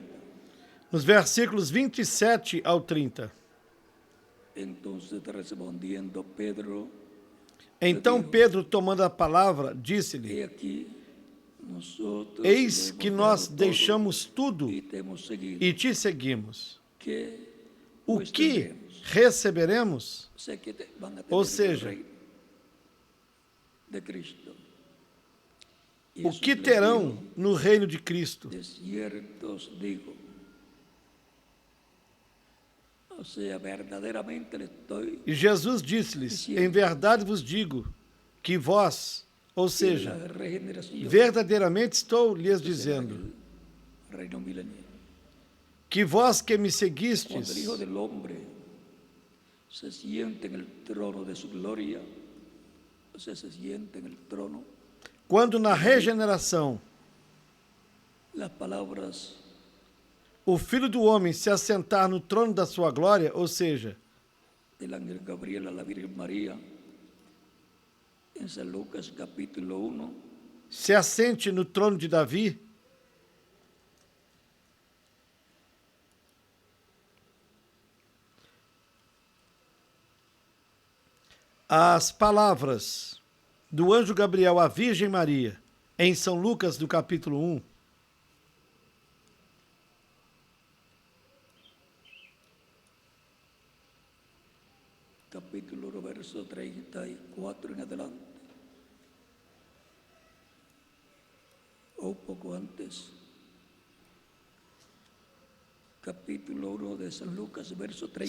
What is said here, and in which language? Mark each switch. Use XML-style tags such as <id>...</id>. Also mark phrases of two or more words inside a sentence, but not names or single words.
<pt>nos versículos 27 ao 30.</pt> <es>Entonces respondiendo Pedro,</es> <pt>Então Pedro, tomando a palavra, disse-lhe:</pt> <es>he aquí, nosotros</es> <pt>Eis</pt> <es>lo</es> <pt>que</pt> <es>hemos</es> <pt>nós</pt> <es>dado todo</es> <pt>deixamos tudo</pt> <es>y te hemos seguido.</es> <pt>e te seguimos.</pt> <es>¿Qué</es> <pt>O</pt> <es>pues</es> <pt>que</pt> <es>tendremos?</es> <pt>receberemos?</pt> <es>O sea, que van a tener</es> <pt>Ou</pt> <es>el</es> <pt>seja,</pt> <es>reino de Cristo. Y</es> <pt>o</pt> <es>Jesús</es> <pt>que</pt> <es>les</es> <pt>terão</pt> <es>dijo,</es> <pt>no reino de Cristo?</pt> <es>de cierto os digo, O sea, verdaderamente le estoy</es> <pt>E Jesus disse-lhes: em verdade vos digo que vós, ou seja,</pt> <es>la regeneración</es> <pt>verdadeiramente estou lhes</pt> <es>será</es> <pt>dizendo,</pt> <es>el reino milenial.</es> <pt>que vós que me</pt> <es>Cuando el Hijo</es> <pt>seguistes,</pt> <es>del Hombre se siente en el trono de su gloria, o sea, se siente en el trono,</es> <pt>quando na regeneração</pt> <es>las palabras</es> <pt>o Filho do Homem se assentar no trono da sua glória, ou seja,</pt> <es>del ángel Gabriel a la Virgen María, en San Lucas capítulo 1,</es> <pt>se assente no trono de Davi, as palavras do anjo Gabriel à Virgem Maria, em São Lucas, do capítulo 1,</pt> <es>capítulo 1, verso 34 en adelante, o poco antes, capítulo 1 de San Lucas, verso 30.</es>